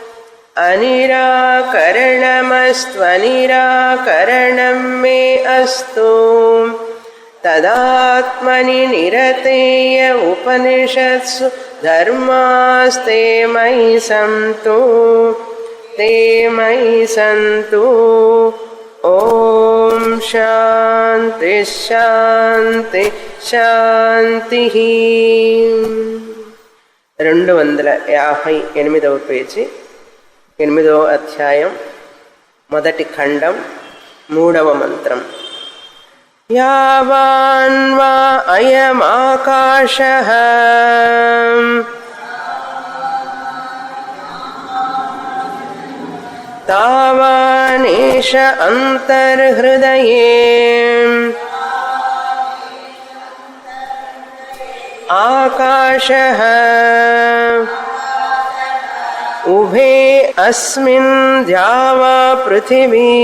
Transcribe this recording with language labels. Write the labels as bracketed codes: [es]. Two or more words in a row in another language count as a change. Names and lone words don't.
[sa] अनिराकरणमस्त्वनिराकरणं मे अस्तु तदात्मनि निरतेय उपनिषत्सु धर्मास्ते मयि सन्तु ते मयि सन्तु ओम शांति शांति शांति [te] 258వ పేజీ 8వ అధ్యాయం మొదటి ఖండం 3వ మంత్రం [sa] యావాన్వా అయమాకాశః तावानेष अंतर्हृदये आकाशः उभे अस्मिन् द्यावा पृथिवी